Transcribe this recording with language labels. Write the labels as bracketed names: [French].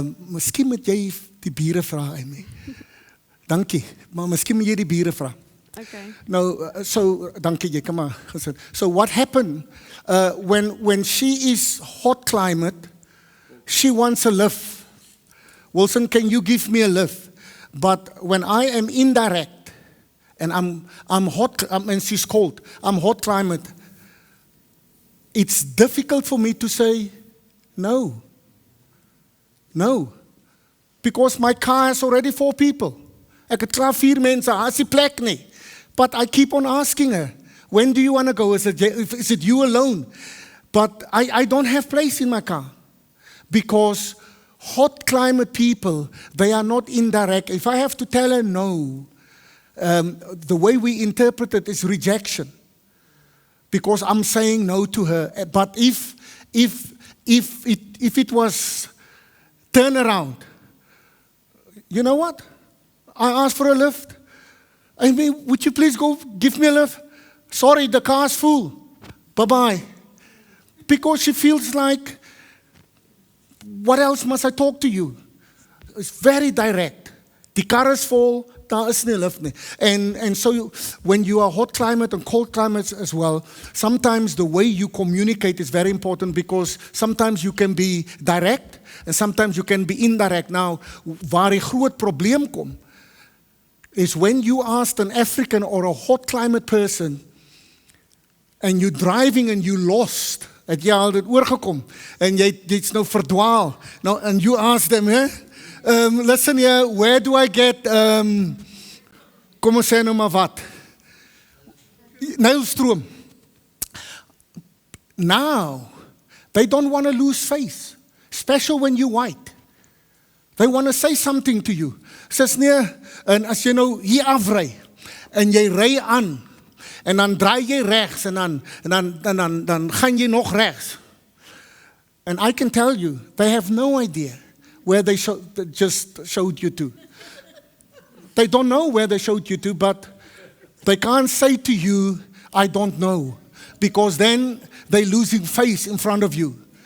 [Afrikaans] Miskien moet jy die bure vra, Amy. Dankie, maar miskien moet jy die bure vra. [English] Okay. No, so [Afrikaans] dankie jy, kom maar. [English] So what happened when she is hot climate, she wants a lift. Wilson, can you give me a lift? But when I am indirect and I'm hot and she's cold, I'm hot climate, it's difficult for me to say no. No. Because my car has already 4 people. [Afrikaans] Ek het klaar 4 mense, as die plek nie. [English] But I keep on asking her, when do you want to go? Is it you alone? But I don't have place in my car. Because hot climate people, they are not indirect. If I have to tell her no, the way we interpret it is rejection. Because I'm saying no to her. But if it was turn around, you know what? I asked for a lift. I mean, would you please go give me a lift? Sorry, the car's full. Bye-bye. Because she feels like, what else must I talk to you? It's very direct. [Afrikaans] Die kar is vol, daar is nie lift nie. [English] And so when you are hot climate and cold climate as well, sometimes the way you communicate is very important because sometimes you can be direct and sometimes you can be indirect. Now, [Afrikaans] waar die groot probleem kom, [English] is when you ask an African or a hot climate person and you're driving and you lost, [Afrikaans] het jy al dit oorgekom en jy's nou verdwaal. [English] Now, and you ask them, listen here, where do I get, [Afrikaans] kom ons sê nou maar wat? [English] Nylstroom. Now, they don't want to lose face, especially when you're white. They want to say something to you. [Afrikaans] Sês nee, en as jy nou hier afry en jy ry aan en dan draai jy regs en dan gaan jy nog regs. [English] And I can tell you, they have no idea where they just showed you to. They don't know where they showed you to, but they can't say to you, I don't know, because then they're losing face in front of you.